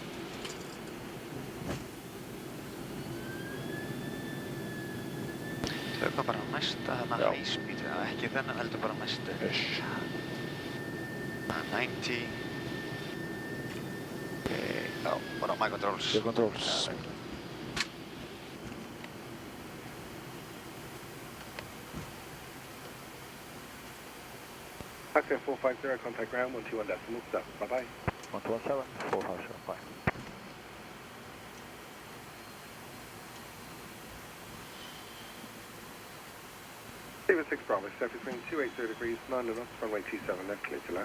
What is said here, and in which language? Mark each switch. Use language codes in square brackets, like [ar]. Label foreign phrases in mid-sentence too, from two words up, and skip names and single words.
[is] Tökum bara næsta þarna [en] high speed, [is] ekki þennan heldur bara næstu. 90. Já, bara [en] my controls. Your controls. Access 450, contact ground 121.7. Bye-bye. 117, 450, bye. David 6 Bravo, surface wind 280 degrees, 9 knots, runway 27 left, clear to land.